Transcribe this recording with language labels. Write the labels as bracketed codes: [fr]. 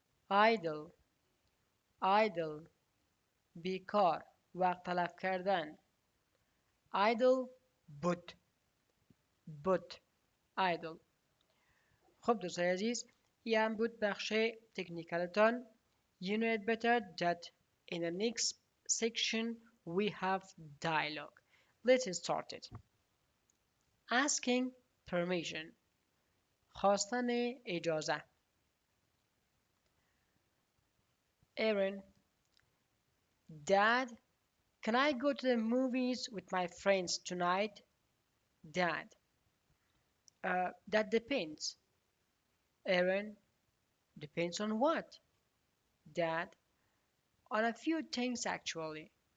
[en] Idle، idle، [fa] بیکار، وقت تلف کردن. Idle، بود، بود، idle. خب دوستای عزیز، این هم بود بخش تکنیکالتان. [en] You know it better that in the next section we have dialogue. Let's start it. Asking permission، [fa] خواستن اجازه. [en] Aaron, Dad, can I go to the movies with my friends tonight? Dad, that depends. Aaron, depends on what? Dad, on a few things actually.